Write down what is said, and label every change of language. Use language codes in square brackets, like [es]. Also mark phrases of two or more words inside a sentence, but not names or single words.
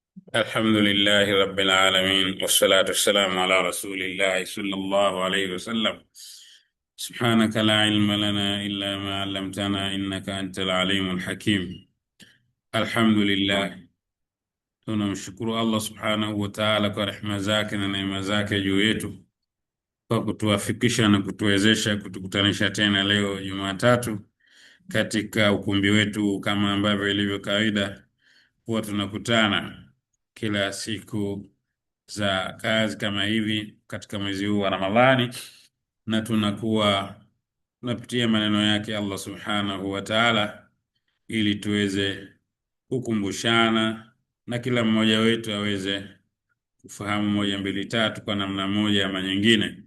[ar] الحمد لله رب العالمين والصلاة والسلام على رسول الله صلى الله عليه وسلم. سبحانك لا علم لنا إلا ما علمتنا إنك أنت العليم الحكيم. الحمد لله. [sw] Tunamshukuru Allah [ar] سبحانه وتعالى [sw] kwa rehema zake na neema zake juu yetu kwa kutuwafikisha na kutuwezesha kutukutanisha tena leo Jumatatu katika ukumbi wetu, kama ambavyo ilivyo kawaida huwa tunakutana kila siku za kazi kama hivi katika mwezi huu wa Ramadhani, na tunapitia maneno yake Allah [ar] سبحانه وتعالى [sw] ili tuweze kukumbushana na kila mmoja wetu aweze kufahamu moja mbili tatu kwa namna moja ama nyingine.